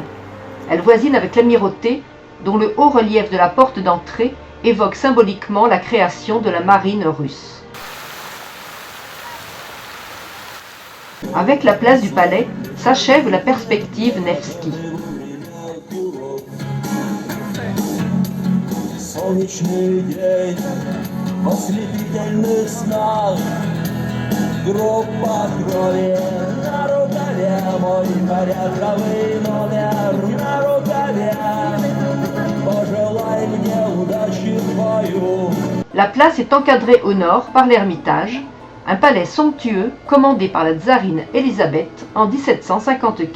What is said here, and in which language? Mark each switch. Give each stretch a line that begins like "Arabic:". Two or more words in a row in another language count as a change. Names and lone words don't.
French: Elle voisine avec l'amirauté, dont le haut relief de la porte d'entrée évoque symboliquement la création de la marine russe. Avec la place du palais, s'achève la perspective Nevski.
Russian: Группа крови на рукаве, мой порядковый номер на рукаве. Пожелай мне удачи в бою.
French: La place est encadrée au nord par l'Ermitage, un palais somptueux commandé par la tsarine Élisabeth en 1754.